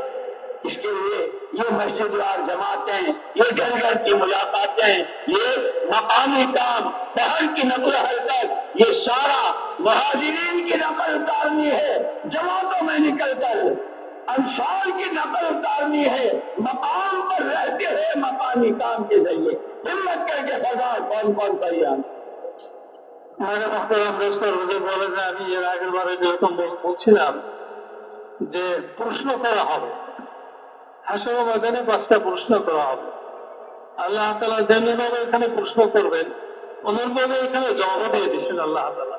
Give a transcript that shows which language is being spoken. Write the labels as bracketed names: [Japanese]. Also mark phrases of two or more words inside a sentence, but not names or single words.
[Urdu] اس کے لیے یہ مسجد وار جماعتیں، یہ گھر گھر کی ملاقاتیں، یہ مقامی کام، باہر کی نقل و حرکت، یہ سارا مہاجرین کی نقل اتارنی ہے، جماعتوں میں نکل کر انصار کی نقل اتارنی ہے، مقام پر رہتے ہوئے مقامی کام کے ذریعے ہمت کر کے فضا کون کون تیار۔ [Bangla] আমার محترم দোস্তর হুজুর বলে যে আমি এর আগের বারে যেরকম বলছিলাম যে প্রশ্ন করা হবে, হাসর ময়দানে 5টা প্রশ্ন করা হবে। আল্লাহ তাআলা যেমনিভাবে এখানে প্রশ্ন করবেন অনুরূপভাবে এখানে জবাব দিয়ে দিচ্ছেন আল্লাহ তাআলা।